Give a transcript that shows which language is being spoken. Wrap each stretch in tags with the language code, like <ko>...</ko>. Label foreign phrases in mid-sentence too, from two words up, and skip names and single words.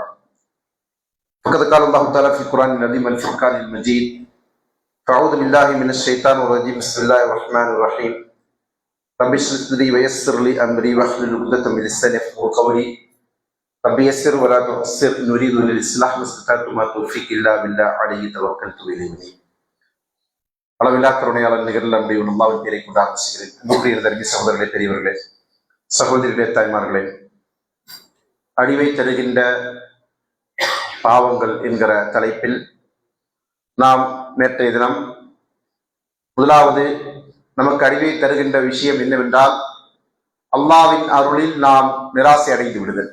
<ar>فقد قال الله تعالى في القرآن العظيم والفرقان المجيد: أعوذ بالله من الشيطان الرجيم. بسم الله الرحمن الرحيم. رب اشرح لي ويسر لي امري واحلل عقدة من لساني يفقهوا قولي. رب يسر ولا تعسر ان اريد للاصلاح ما استطعت وما توفيقي الا بالله عليه توكلت اليه.</ar> <ta>அளவில்லா கருணையாளர் நிகரில் நம்முடைய அல்லாஹ்வின் பெயரை கொண்டு ஆரம்பிக்கிறேன். அன்புக்குரிய தர்மி சகோதரர்களே, பெரியவர்களே, சகோதரிகளே, தாய்மார்களே, அழிவை தருகின்ற பாவங்கள் என்கிற தலைப்பில் நாம் நேற்றைய தினம் முதலாவது நமக்கு அழிவை தருகின்ற விஷயம் என்னவென்றால் அல்லாஹ்வின் அருளில் நாம் நிராசை அடைந்து விடுதல்.</ta>